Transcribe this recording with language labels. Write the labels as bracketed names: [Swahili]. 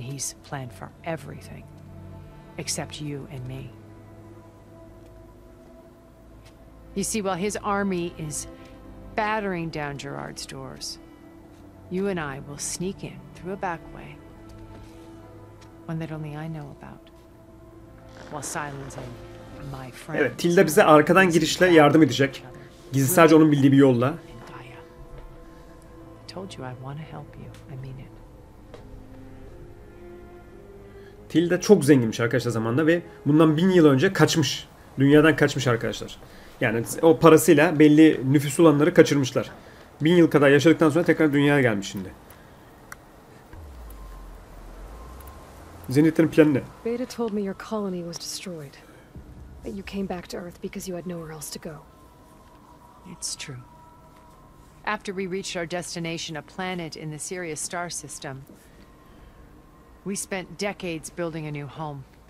[English] He's planned for everything. Except you and me. You see, while his army is battering down Gerard's doors, you and I will sneak in through a back way. One that only I know about. While Silence and my friends... [Turkish] Evet, Tilda bize arkadan girişle yardım edecek. Gizli sadece onun bildiği bir yolla. [English] Told you I want to help you. I mean it. [Turkish] Tilda çok zenginmiş arkadaşlar zamanında ve bundan 1000 yıl önce kaçmış. Dünyadan kaçmış arkadaşlar. Yani o parasıyla belli nüfus olanları kaçırmışlar. 1000 yıl kadar yaşadıktan sonra tekrar dünyaya gelmiş şimdi. Zenitlerin planı ne? [English] Beta told me your colony was destroyed. That you came back to Earth because you had nowhere else to go. It's true. After we reached our destination, a planet in the Sirius star system, we spent decades building a new home.